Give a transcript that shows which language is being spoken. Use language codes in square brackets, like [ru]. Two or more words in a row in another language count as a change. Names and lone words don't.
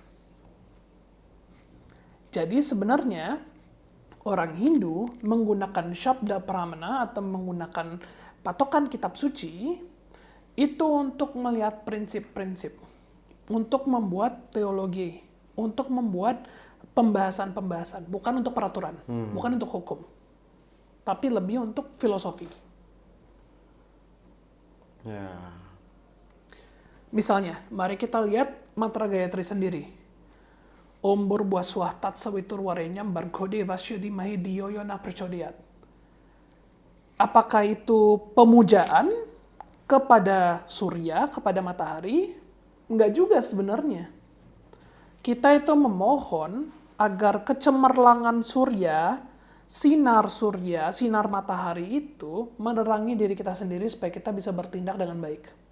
[id] Jadi sebenarnya orang Hindu menggunakan [sa] शब्द प्रमाण [id] atau menggunakan patokan kitab suci itu untuk melihat prinsip-prinsip, untuk membuat teologi, untuk membuat pembahasan-pembahasan, bukan untuk peraturan, bukan untuk hukum, tapi lebih untuk filosofi. Ya. Misalnya, mari kita lihat mantra Gayatri sendiri. [sa] ॐ भूर्वस्वतत् सवितुर्वरेण्यम् भर्गो देवस्य धीमहि धियो यो नः प्रचोदयात्. [id] Apakah itu pemujaan kepada surya, kepada matahari? Enggak juga sebenarnya. Kita itu memohon agar kecemerlangan surya, sinar matahari itu menerangi diri kita sendiri supaya kita bisa bertindak dengan baik.